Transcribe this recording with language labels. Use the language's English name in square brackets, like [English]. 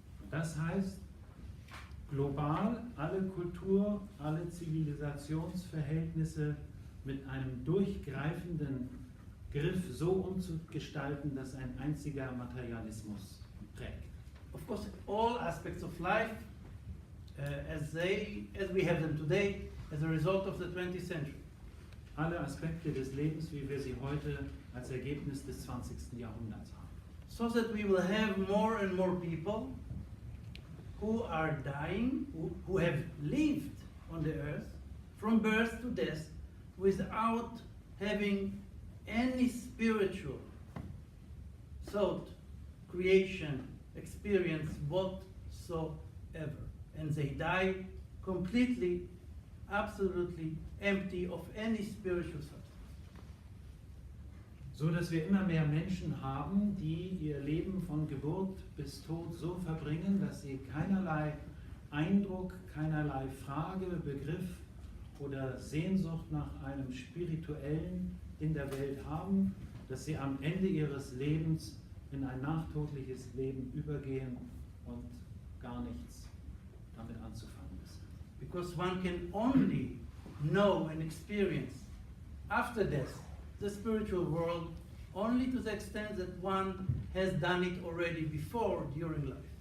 [German] Das heißt, global alle Kultur, alle Zivilisationsverhältnisse mit einem durchgreifenden Griff so umzugestalten, dass ein einziger Materialismus prägt. [English] Of course, all aspects of life as we have them today as a result of the 20th century. [German] Alle Aspekte des Lebens, wie wir sie heute als Ergebnis des 20. Jahrhunderts haben. [English] So that we will have more and more people who are dying, who have lived on the earth from birth to death without having any spiritual thought, creation, experience whatsoever. And they die completely, absolutely empty of any spiritual substance. [German] So dass wir immer mehr Menschen haben, die ihr Leben von Geburt bis Tod so verbringen, dass sie keinerlei Eindruck, keinerlei Frage, Begriff oder Sehnsucht nach einem Spirituellen in der Welt haben, dass sie am Ende ihres Lebens in ein nachtodliches Leben übergehen und gar nichts damit anzufangen ist. [English] Because one can only know and experience after death the spiritual world only to the extent that one has done it already before during life.